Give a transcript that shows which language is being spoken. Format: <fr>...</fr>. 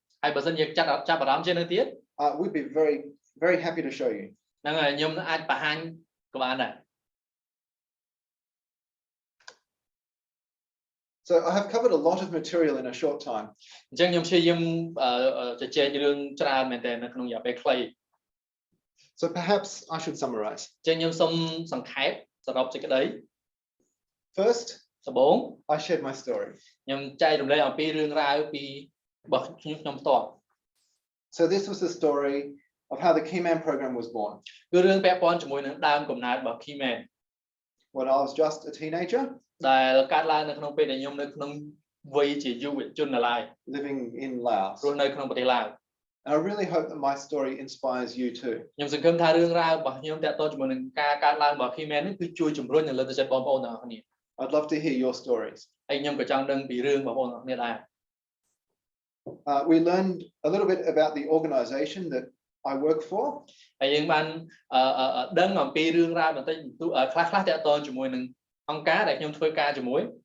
<km>ហើយបើសិនយើងចាប់អារម្មណ៍ជាងនឹងទៀត</km> <en>we'd be very, very happy to show you.</en> <km>ហ្នឹងហើយខ្ញុំអាចបង្ហាញក៏បានដែរ</km> <en>So I have covered a lot of material in a short time.</en> <km>អញ្ចឹងខ្ញុំព្យាយាមជជែករឿងច្រើនមែនតើនៅក្នុងរយៈពេលខ្លី</km> <en>So perhaps I should summarize.</en> <km>អញ្ចឹងខ្ញុំសូមសង្ខេបសរុបសេចក្តី</km> <en>First,</en> <km>ដំបូង</km> <en>I shared my story.</en> <km>ខ្ញុំចែករំលែកអំពីរឿងរ៉ាវពីរបស់ខ្ញុំផ្ទាល់</km> <en>So this was the story of how the Keyman program was born.</en> <km>គឺរឿងពាក់ព័ន្ធជាមួយនឹងដើមកំណើតរបស់ Keyman</km> <en>When I was just a teenager,</en> <km>ដែលកើតឡើងនៅក្នុងពេលដែលខ្ញុំនៅក្នុងវ័យជាយុវជននៅឡើយ</km> <en>living in Laos.</en> <km>រស់នៅក្នុងប្រទេសឡាវ</km> <en>And I really hope that my story inspires you too.</en> <km>ខ្ញុំសង្ឃឹមថារឿងរ៉ាវរបស់ខ្ញុំតាក់ទងជាមួយនឹងការកើតឡើងរបស់ Keyman នេះគឺជួយជំរុញនៅលើទឹកចិត្តបងប្អូនទាំងអស់គ្នា</km> <en>I'd love to hear your stories.</en> <km>ហើយខ្ញុំក៏ចង់ដឹងពីរឿងបងប្អូនទាំងអស់គ្នាដែរ</km> <en>We learned a little bit about the organization that I work for.</en> <km>ហើយយើងបានដឹងអំពីរឿងរ៉ាវបន្តិចខ្លះតាក់ទងជាមួយនឹងអង្គការដែលខ្ញុំធ្វើការជាមួយ</km>